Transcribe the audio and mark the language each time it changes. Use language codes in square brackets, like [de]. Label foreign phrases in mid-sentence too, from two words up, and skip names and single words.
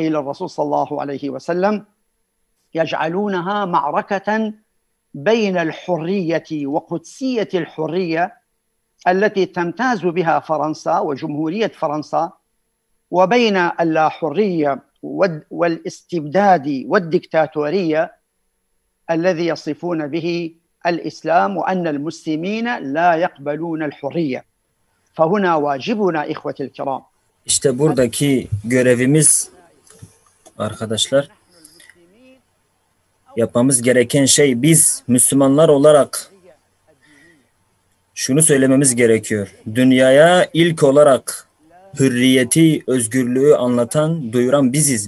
[ar] إلى الرسول صلى الله عليه وسلم، يجعلونها معركة بين الحرية وقدسية الحرية التي تمتاز بها فرنسا وجمهورية فرنسا، وبين اللاحرية والاستبداد والدكتاتورية الذي يصفون به الإسلام، وأن المسلمين لا يقبلون الحرية. فهنا واجبنا إخوتي الكرام. [tr] İşte buradaki görevimiz arkadaşlar, yapmamız gereken şey, biz Müslümanlar olarak şunu söylememiz gerekiyor. Dünyaya ilk olarak hürriyeti, özgürlüğü anlatan, duyuran biziz.